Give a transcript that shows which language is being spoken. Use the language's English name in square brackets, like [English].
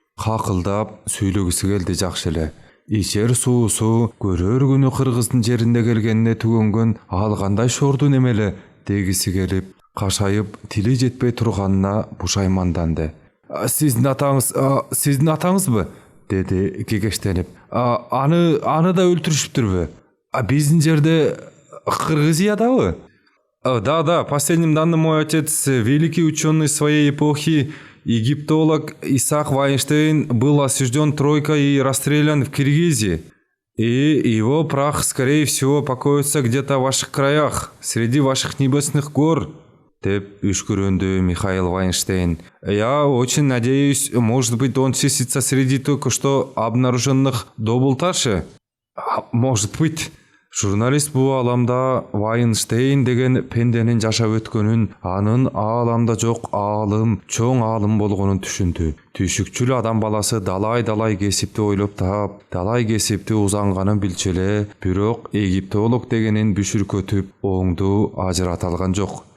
[Kyrgyz] Какылдап сүйлөгүсү келди жакшы эле. Ичер суусу көрөр күнү кыргыздын жеринде келгенине түгөнгөн алгандай шорду немеле дегиси келип, кашайып тили жетпей турганына бушайманданды. Сиздин атаңызбы? Деди кекештенип. Аны да өлтүрүшүптүрбү? Биздин жерде, Кыргызиядабы? [Russian] Да, последним данным мой отец, великий ученый своей эпохи, египтолог Исаак Вайнштейн, был осужден тройкой и расстрелян в Киргизии. И его прах, скорее всего, покоится где-то в ваших краях, среди ваших небесных гор. [Kyrgyz] Деп үшкүрөндү [Russian] Михаил Вайнштейн. Я очень надеюсь, может быть, он числится среди только что обнаруженных добулташи? Может быть. [Kyrgyz] Журналист бул аламда Вайнштейн деген пенденин жашап өткөнүн, анын ааламда жок аалым, чоң аалым болгонун түшүндү. Түшүкчүл адам баласы далай кесипти ойлоп таап, далай кесипти узанганын билчү эле, бирок египтолог дегенин бүшүркөтүп, оңду ажырата алган жок.